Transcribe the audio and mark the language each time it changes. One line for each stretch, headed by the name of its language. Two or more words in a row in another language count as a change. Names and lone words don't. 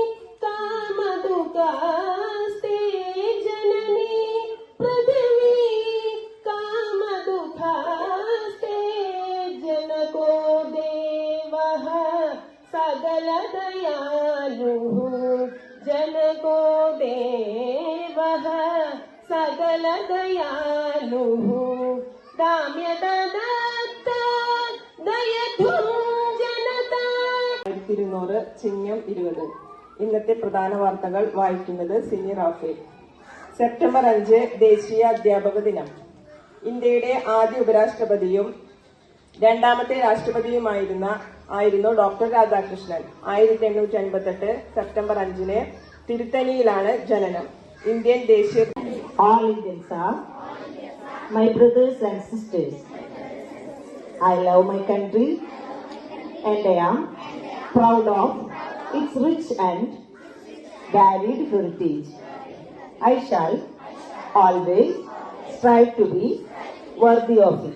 Sanskrit: कामदुःखास्ते जननी पृथिवी कामदुःखास्ते जनको देवः सकल दयालुः जनको देवः सकल दयालुः दाम्यदत्त दयधुं जनता.
Malayalam: 1200 ചിങ്ങം 20. ഇന്നത്തെ പ്രധാന വാർത്തകൾ വായിക്കുന്നത് സിനി റാഫേൽ. സെപ്റ്റംബർ 5 ദേശീയ അധ്യാപക ദിനം. ഇന്ത്യയുടെ ആദ്യ ഉപരാഷ്ട്രപതിയും രണ്ടാമത്തെ രാഷ്ട്രപതിയുമായിരുന്നു ഡോക്ടർ രാധാകൃഷ്ണൻ. 1858 സെപ്റ്റംബർ 5 തിരുത്തനിയിലാണ് ജനനം. ഇന്ത്യൻ ദേശീയ
English: All Indians are my brothers and sisters. I love my country and I am proud of its rich and varied heritage. I shall always strive to be worthy of it.